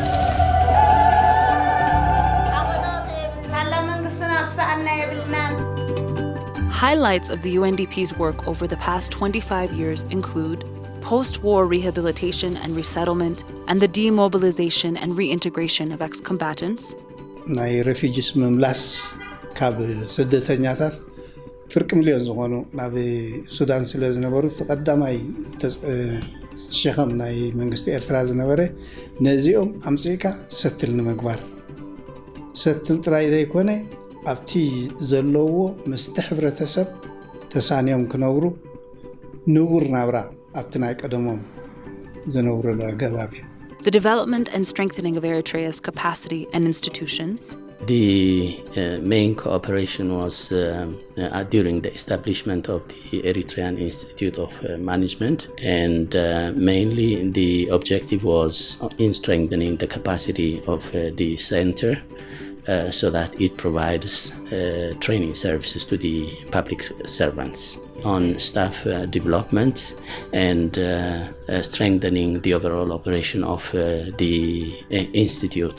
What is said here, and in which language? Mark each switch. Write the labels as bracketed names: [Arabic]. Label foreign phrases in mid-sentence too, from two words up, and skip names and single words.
[English] Highlights of the UNDP's work over the past 25 years include post-war rehabilitation and resettlement and the demobilization and reintegration of ex-combatants, [Tigrinya] ናይ refugees ምምላስ ካብ ስደተኛታት ፍርቂ ሚልዮን ዝኾኑ ናብ ሱዳን ስለ ዝነበሩ ተቀዳማይ ሸኸም ናይ መንግስቲ ኤርትራ ዝነበረ ነዚኦም ኣምፂካ ሰትል ንምግባር ሰትል ጥራይ ዘይኮነ ኣብቲ ዘለዎ ምስቲ ሕብረተሰብ ተሳንዮም ክነብሩ ንቡር ናብራ ኣብቲ ናይ ቀደሞም ዝነብሩሉ ኣገባብ እዩ። [English] the development and strengthening of Eritrea's capacity and institutions. The main cooperation was during the establishment of the Eritrean Institute of Management, and mainly the objective was in strengthening the capacity of the center so that it provides training services to the public servants on staff development and strengthening the overall operation of the institute.